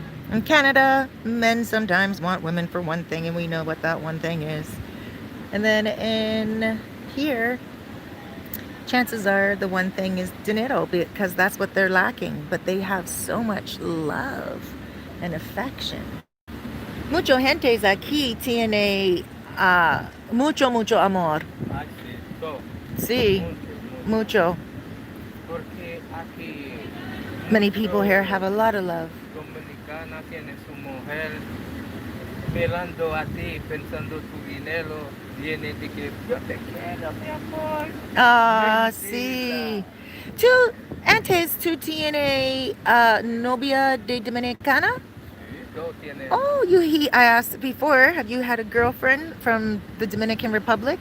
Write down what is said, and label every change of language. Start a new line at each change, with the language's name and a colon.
English: In Canada, men sometimes want women for one thing, and we know what that one thing is. And then in here, chances are the one thing is dinero, because that's what they're lacking. But they have so much love and affection.
Spanish: Mucho gentes aquí tiene mucho amor. Ah, sí, todo. Sí, mucho. Porque aquí
English: Many people here have a lot of love.
Spanish: dominicana tiene su mujer mirando a ti, pensando tu dinero, viene de que yo te quiero, mi amor. Sí. Tú tiene novia de Dominicana? Sí, todo tiene.
English: Oh, I asked before, have you had a girlfriend from the Dominican Republic?